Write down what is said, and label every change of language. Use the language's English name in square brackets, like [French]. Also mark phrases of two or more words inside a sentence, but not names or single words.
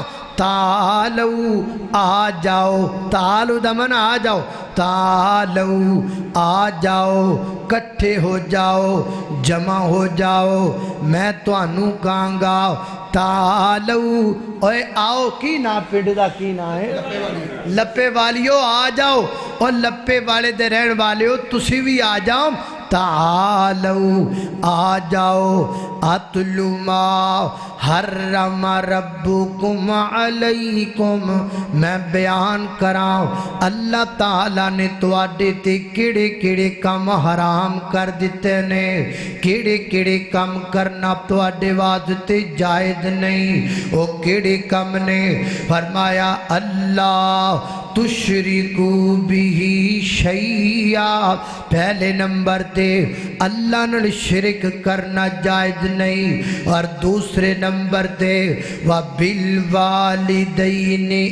[Punjabi] تعالو آ جاؤ، تعالو دمن آ جاؤ، تعالو آ جاؤ، کٹھے ہو جاؤ، جمع ہو جاؤ، میں توانو کہاں گا تعالو اوے آؤ۔ کی نا پنڈ دا کی نا ہے؟ لپے والیو آ جاؤ، اور لپے والے دے رہن والیو تسی بھی آ جاؤ، تعالو آ جاؤ، [Arabic] اتلو ما حرم ربکم علیکم، [Punjabi] میں بیان کراؤں اللہ تعالیٰ نے تواڈے تے کیڑے کیڑے کام حرام کر دیتے نے، کیڑے کیڑے کام کرنا تواڈے واسطے جائز نہیں، وہ کیڑے کام نے؟ فرمایا اللہ [Arabic] تشرکو بھی شیئا، [Punjabi] پہلے نمبر تے اللہ نال شرک کرنا جائز نہیں، اور دوسرے نمبر تے وَبِالْوَالِدَيْنِ